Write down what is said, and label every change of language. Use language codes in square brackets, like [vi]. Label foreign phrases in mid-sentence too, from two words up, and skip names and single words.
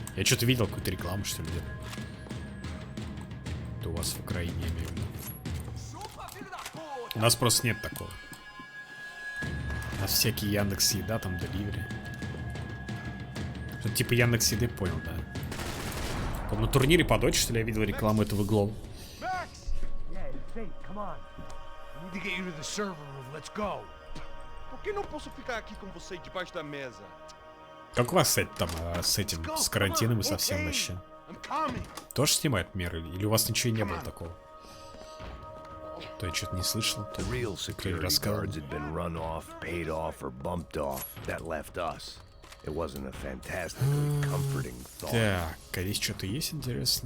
[ru] Я что-то видел, какую-то рекламу, что ли, где-то. Это у вас в Украине, я имею в виду. У нас просто нет такого. У нас всякие Яндекс Еда, там, Деливери. Что-то типа Яндекс Еды, понял, да. На турнире по Доте, что ли, я видел рекламу этого Глова. [pt] Por que não posso ficar aqui com você debaixo da mesa? [ru] Как у вас, кстати, там с этим, с карантином и совсем вообще? Тоже снимают меры? Или у вас ничего не было такого? То я что-то не слышал, то кто-то рассказывал. Так, а здесь что-то есть интересное?